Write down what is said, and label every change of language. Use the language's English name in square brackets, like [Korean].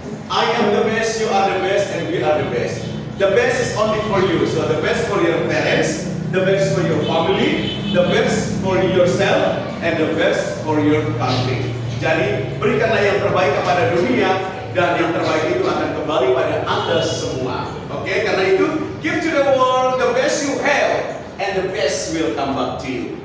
[English] I am the best, you are the best, and we are the best. The best is only for you. So the best for your parents, the best for your family, the best for yourself, and the best for your country. [Indonesian] Jadi berikanlah yang terbaik kepada dunia, dan yang terbaik itu akan kembali pada Anda semua. Oke, karena itu [English] give to the world the best you have, and the best will come back to you.